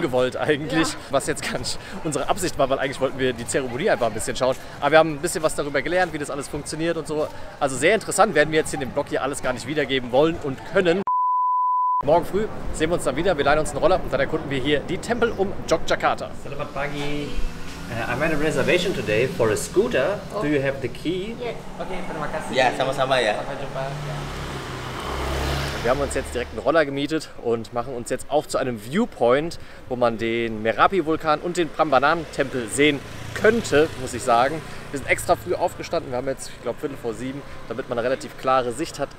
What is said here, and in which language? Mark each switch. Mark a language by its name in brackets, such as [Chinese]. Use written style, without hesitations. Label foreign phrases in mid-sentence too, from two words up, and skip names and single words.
[German] Ungewollt eigentlich, was jetzt gar nicht unsere Absicht war, weil eigentlich wollten wir die Zeremonie einfach ein bisschen schauen. Aber wir haben ein bisschen was darüber gelernt, wie das alles funktioniert und so. Also sehr interessant, werden wir jetzt in dem Blog hier alles gar nicht wiedergeben wollen und können. Morgen früh sehen wir uns dann wieder, wir leihen uns einen Roller und dann erkunden wir hier die Tempel um Yogyakarta. [Indonesian] Selamat pagi. [English] I made a reservation today for a scooter. Do you have the key? [Indonesian] Okay, terima kasih. Ya, sama-sama ya. Sampai jumpa. [German] Wir haben uns jetzt direkt einen Roller gemietet und machen uns jetzt auf zu einem Viewpoint, wo man den Merapi-Vulkan und den Prambanan-Tempel sehen könnte, muss ich sagen. Wir sind extra früh aufgestanden, wir haben jetzt, ich glaube, 5:45, damit man eine relativ klare Sicht hat.